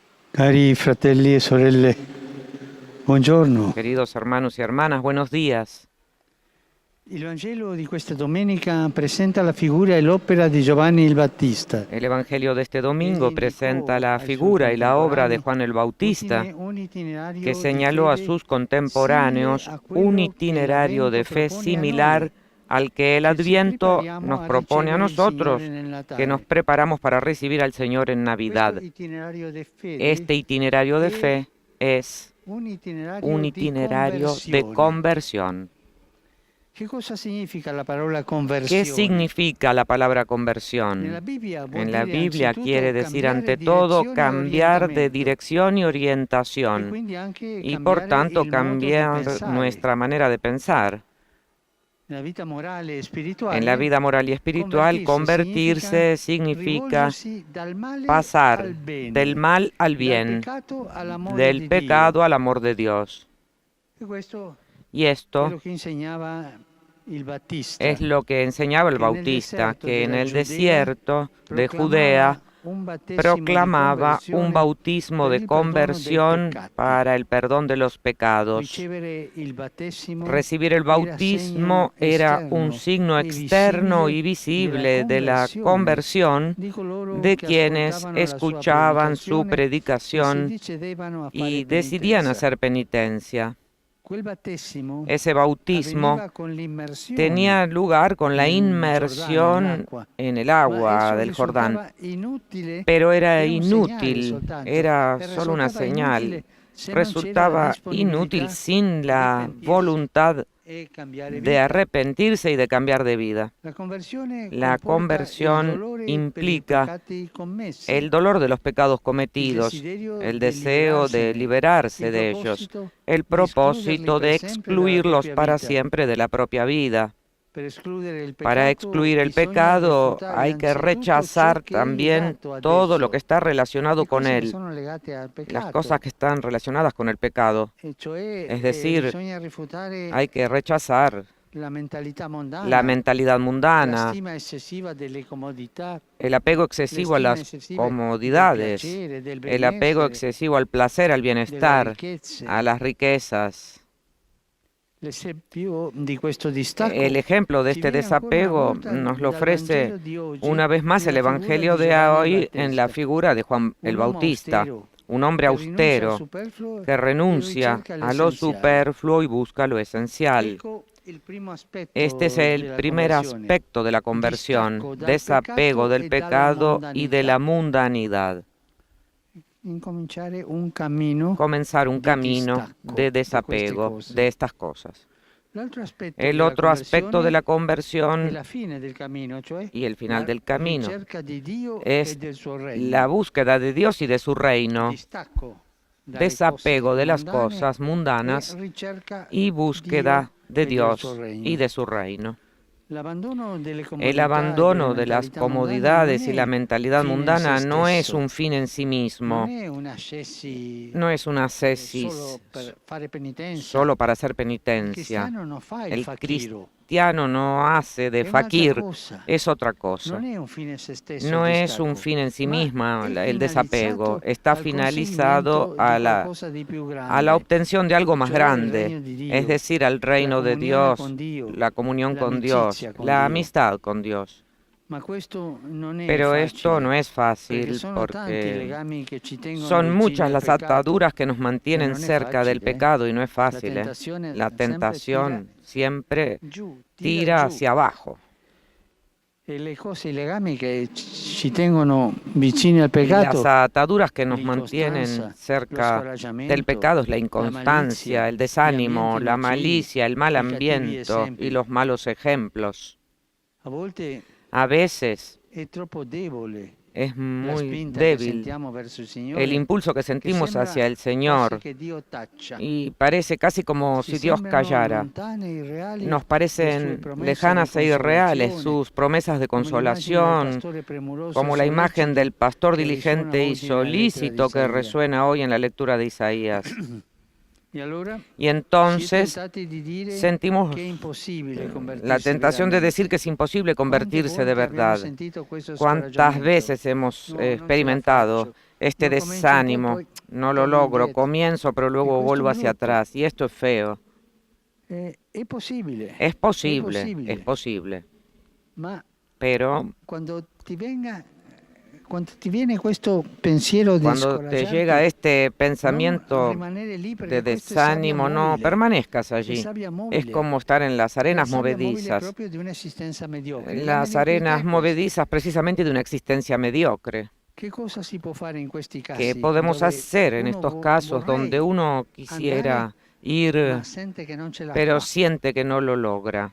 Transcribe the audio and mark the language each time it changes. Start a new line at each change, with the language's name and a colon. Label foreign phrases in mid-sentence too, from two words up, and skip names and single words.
Italian: Cari fratelli e sorelle, buongiorno.
Spanish: Queridos hermanos y hermanas, buenos días.
Italian: Il Vangelo di questa domenica presenta la figura e l'opera di Giovanni il Battista.
Spanish: El Evangelio de este
Italian: Egli
Spanish: domingo presenta
Italian: indicò
Spanish: la
Italian: ai suoi
Spanish: figura y la obra de
Italian: contemporanei
Spanish: Juan el Bautista,
Italian: un
Spanish: que
Italian: itinerario di
Spanish: señaló a
Italian: fede
Spanish: sus
Italian: simile
Spanish: contemporáneos
Italian: a
Spanish: un
Italian: quello che
Spanish: itinerario
Italian: l'Avvento
Spanish: de fe
Italian: propone a noi,
Spanish: similar al que el
Italian: che ci
Spanish: Adviento
Italian: prepariamo
Spanish: nos
Italian: a
Spanish: propone a
Italian: ricevere il Signore
Spanish: nosotros,
Italian: nel
Spanish: que nos
Italian: Natale.
Spanish: preparamos para recibir al Señor en
Italian: Questo
Spanish: Navidad.
Italian: itinerario di fede
Spanish: Este itinerario de
Italian: è
Spanish: fe es
Italian: un
Spanish: un
Italian: itinerario di
Spanish: itinerario de
Italian: conversione.
Spanish: conversión.
Italian: Che cosa significa la parola
Spanish: ¿Qué
Italian: conversione?
Spanish: significa la palabra conversión?
Italian: Nella Bibbia vuol
Spanish: En la
Italian: dire
Spanish: Biblia quiere
Italian: anzitutto
Spanish: decir
Italian: cambiare
Spanish: ante todo
Italian: direzione e
Spanish: cambiar de
Italian: orientamento
Spanish: dirección y
Italian: e
Spanish: orientación
Italian: quindi anche
Spanish: y por
Italian: cambiare
Spanish: tanto
Italian: il modo di
Spanish: cambiar
Italian: pensare.
Spanish: nuestra manera de pensar.
Italian: Nella vita morale e
Spanish: En la
Italian: spirituale,
Spanish: vida moral y espiritual, convertirse significa
Italian: rivolgersi dal male al
Spanish: pasar del
Italian: bene,
Spanish: mal al
Italian: dal
Spanish: bien,
Italian: peccato all'amore
Spanish: del
Italian: di Dio.
Spanish: pecado al amor de Dios.
Italian: E questo
Spanish: Y
Italian: è
Spanish: esto
Italian: quello che insegnava il
Spanish: es
Italian: Battista,
Spanish: lo que enseñaba el
Italian: che nel
Spanish: Bautista,
Italian: deserto
Spanish: que en
Italian: della
Spanish: el
Italian: Giudea
Spanish: desierto de Judea
Italian: proclamava un battesimo di
Spanish: proclamaba un
Italian: conversione
Spanish: bautismo
Italian: per
Spanish: de
Italian: il perdono dei
Spanish: conversión
Italian: peccati.
Spanish: para el perdón de los pecados.
Italian: Ricevere il battesimo
Spanish: Recibir el
Italian: era segno
Spanish: bautismo era un
Italian: esterno
Spanish: signo
Italian: e
Spanish: externo y
Italian: visibile della
Spanish: visible de la
Italian: conversione
Spanish: conversión
Italian: di coloro
Spanish: de
Italian: che
Spanish: quienes
Italian: ascoltavano la sua
Spanish: escuchaban su
Italian: predicazione e si
Spanish: predicación
Italian: decidevano a fare
Spanish: y decidían
Italian: penitenza.
Spanish: hacer penitencia.
Italian: Quel battesimo
Spanish: Ese bautismo
Italian: avveniva con l'immersione
Spanish: tenía lugar con la
Italian: nel Giordano,
Spanish: inmersión
Italian: nell'acqua,
Spanish: en el
Italian: ma
Spanish: agua
Italian: esso
Spanish: del Jordán,
Italian: risultava inutile,
Spanish: pero era
Italian: era un segnale
Spanish: inútil,
Italian: soltanto,
Spanish: era
Italian: e
Spanish: solo una
Italian: risultava
Spanish: señal,
Italian: inutile se non c'era la
Spanish: resultaba inútil
Italian: disponibilità
Spanish: sin
Italian: di
Spanish: la
Italian: pentirsi
Spanish: voluntad
Italian: e cambiare
Spanish: de
Italian: vita.
Spanish: arrepentirse y de cambiar de vida.
Italian: La conversione
Spanish: La
Italian: comporta il
Spanish: conversión
Italian: dolore per i
Spanish: implica
Italian: peccati commessi,
Spanish: el dolor de los pecados
Italian: il
Spanish: cometidos,
Italian: desiderio
Spanish: el
Italian: di
Spanish: deseo de
Italian: liberarsene, il
Spanish: liberarse de ellos,
Italian: proposito
Spanish: el
Italian: di escluderli
Spanish: propósito
Italian: per
Spanish: de
Italian: sempre dalla
Spanish: excluirlos
Italian: propria
Spanish: para
Italian: vita.
Spanish: siempre de la propia vida.
Italian: Per escludere il
Spanish: Para
Italian: peccato
Spanish: excluir el
Italian: bisogna
Spanish: pecado
Italian: rifiutare
Spanish: hay que
Italian: anzitutto ciò
Spanish: rechazar
Italian: che è
Spanish: también
Italian: legato ad
Spanish: todo lo que
Italian: esso,
Spanish: está relacionado
Italian: le
Spanish: con
Italian: cose che
Spanish: él,
Italian: sono legate al
Spanish: las cosas
Italian: peccato,
Spanish: que están relacionadas con el pecado.
Italian: e cioè
Spanish: Es decir,
Italian: bisogna rifiutare
Spanish: hay que rechazar
Italian: la mentalità
Spanish: la
Italian: mondana,
Spanish: mentalidad
Italian: la
Spanish: mundana,
Italian: stima eccessiva delle comodità,
Spanish: el apego excesivo a
Italian: l'estima
Spanish: las
Italian: eccessiva del
Spanish: comodidades,
Italian: piacere, del
Spanish: el apego
Italian: benessere,
Spanish: excesivo al placer, al
Italian: delle
Spanish: bienestar, a
Italian: ricchezze.
Spanish: las riquezas.
Italian: L'esempio di questo
Spanish: El
Italian: distacco
Spanish: ejemplo de
Italian: ci
Spanish: este
Italian: viene ancora una
Spanish: desapego
Italian: volta
Spanish: nos lo
Italian: dal Vangelo
Spanish: ofrece
Italian: di oggi
Spanish: una vez más el
Italian: nella figura
Spanish: Evangelio
Italian: di
Spanish: de
Italian: Giovanni il
Spanish: hoy en la
Italian: Battista,
Spanish: figura de Juan el
Italian: un uomo
Spanish: Bautista,
Italian: austero
Spanish: un hombre
Italian: che rinuncia al
Spanish: austero
Italian: superfluo
Spanish: que
Italian: e
Spanish: renuncia
Italian: ricerca
Spanish: a lo
Italian: l'essenziale.
Spanish: superfluo y busca lo esencial.
Italian: Ecco il primo
Spanish: Este es
Italian: aspetto
Spanish: el
Italian: della
Spanish: primer
Italian: conversione,
Spanish: aspecto de la conversión,
Italian: distacco dal
Spanish: desapego
Italian: peccato
Spanish: del
Italian: e dalla
Spanish: pecado y de la
Italian: mondanità.
Spanish: mundanidad.
Italian: Incominciare un cammino
Spanish: Comenzar un
Italian: di
Spanish: camino
Italian: distacco
Spanish: de
Italian: da queste
Spanish: desapego de
Italian: cose.
Spanish: estas cosas.
Italian: L'altro aspetto
Spanish: El
Italian: della
Spanish: otro aspecto de la
Italian: conversione è
Spanish: conversión
Italian: la fine del cammino, cioè
Spanish: y el final
Italian: la
Spanish: del camino
Italian: ricerca di Dio e
Spanish: es
Italian: del suo
Spanish: la
Italian: regno,
Spanish: búsqueda de Dios y de su reino,
Italian: distacco dalle
Spanish: desapego
Italian: cose
Spanish: de las
Italian: mondane
Spanish: cosas
Italian: e
Spanish: mundanas
Italian: ricerca
Spanish: y
Italian: Dio
Spanish: búsqueda de
Italian: e del suo
Spanish: Dios y
Italian: regno.
Spanish: de su reino.
Italian: L'abbandono delle
Spanish: El
Italian: comodità e delle
Spanish: abandono de las
Italian: mentalità mondane non
Spanish: comodidades y la
Italian: è
Spanish: mentalidad
Italian: fine in se
Spanish: mundana no es
Italian: stesso,
Spanish: un fin en sí
Italian: non
Spanish: mismo,
Italian: è un ascesi
Spanish: no es una
Italian: solo
Spanish: ascesis
Italian: per fare penitenza.
Spanish: solo para hacer
Italian: Il
Spanish: penitencia.
Italian: cristiano non fa il
Spanish: El
Italian: fakiro,
Spanish: cristiano no hace de
Italian: è un'altra
Spanish: fakir,
Italian: cosa.
Spanish: es otra
Italian: Non
Spanish: cosa.
Italian: è un fine in se stesso il
Spanish: No es un
Italian: distacco,
Spanish: fin en sí
Italian: ma
Spanish: misma
Italian: è
Spanish: el desapego,
Italian: finalizzato
Spanish: está
Italian: al
Spanish: finalizado
Italian: conseguimento di qualcosa di più
Spanish: a la
Italian: grande,
Spanish: obtención de algo más
Italian: cioè il
Spanish: grande,
Italian: regno di
Spanish: es
Italian: Dio,
Spanish: decir, al
Italian: la
Spanish: reino de
Italian: comunione con
Spanish: Dios,
Italian: Dio,
Spanish: la comunión con Dios,
Italian: l'amicizia con
Spanish: la
Italian: Dio.
Spanish: amistad con Dios.
Italian: Ma questo non è
Spanish: Pero esto no
Italian: facile,
Spanish: es
Italian: perché
Spanish: fácil
Italian: sono tanti i
Spanish: porque
Italian: legami che ci tengono
Spanish: son
Italian: vicini
Spanish: muchas
Italian: al
Spanish: las
Italian: peccato
Spanish: ataduras que nos
Italian: e
Spanish: mantienen
Italian: non è
Spanish: cerca del
Italian: facile.
Spanish: pecado y no es
Italian: La
Spanish: fácil, ¿eh?
Italian: tentazione
Spanish: La
Italian: sempre
Spanish: tentación siempre
Italian: tira
Spanish: tira
Italian: giù.
Spanish: hacia abajo.
Italian: E le cose, i legami che ci tengono vicini al
Spanish: Y las
Italian: peccato,
Spanish: ataduras que nos
Italian: l'incostanza,
Spanish: mantienen
Italian: lo
Spanish: cerca del
Italian: scoraggiamento,
Spanish: pecado es la
Italian: la
Spanish: inconstancia,
Italian: malizia,
Spanish: el
Italian: gli
Spanish: desánimo,
Italian: ambienti
Spanish: la
Italian: nocivi,
Spanish: malicia, el mal
Italian: i cattivi
Spanish: ambiente y
Italian: esempi.
Spanish: los malos ejemplos.
Italian: A volte
Spanish: A veces
Italian: è troppo debole
Spanish: es
Italian: la
Spanish: muy
Italian: spinta che
Spanish: débil
Italian: sentiamo verso il
Spanish: el
Italian: Signore,
Spanish: impulso que
Italian: che
Spanish: sentimos
Italian: sembra
Spanish: hacia el
Italian: quasi
Spanish: Señor
Italian: che Dio taccia.
Spanish: y parece casi como
Italian: Ci
Spanish: si Dios
Italian: sembrano
Spanish: callara.
Italian: lontane e irreali
Spanish: Nos
Italian: le sue
Spanish: parecen
Italian: promesse di
Spanish: lejanas e irreales
Italian: consolazione,
Spanish: sus promesas de
Italian: come l'immagine del
Spanish: consolación,
Italian: pastore premuroso
Spanish: como la imagen
Italian: sollecito
Spanish: del pastor
Italian: che risuona
Spanish: diligente y
Italian: oggi nella lettera di
Spanish: solícito que
Italian: Isaia.
Spanish: resuena hoy en la lectura de Isaías. Y entonces sentimos la tentación de decir que es imposible convertirse de verdad. ¿Cuántas veces hemos experimentado este desánimo? No lo logro, comienzo, pero luego vuelvo hacia atrás. Y esto es feo. Es posible, es posible. Pero cuando te viene
Italian: questo pensiero di
Spanish: cuando te llega este pensamiento de desánimo, no permanezcas allí. Es como estar en las arenas movedizas. Las arenas movedizas precisamente de una existencia mediocre. ¿Qué podemos hacer en estos casos donde uno quisiera ir, pero siente que no lo logra?